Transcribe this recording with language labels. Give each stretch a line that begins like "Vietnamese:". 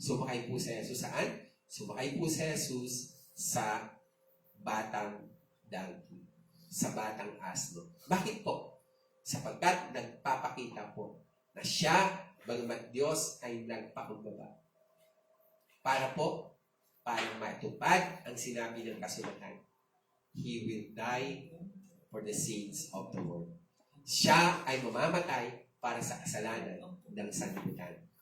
Filipino: Sumakay po si Jesus saan? Sumakay po si Jesus sa batang donkey. Sa batang asno. Bakit po? Sapagkat nagpapakita po na siya, bagamat Diyos, ay nagpakumbaba. Para matupad ang sinabi ng kasulatan.
English: He will die for the sins of the world.
Filipino: Siya ay mamamatay para sa kasalanan ng sanlibutan.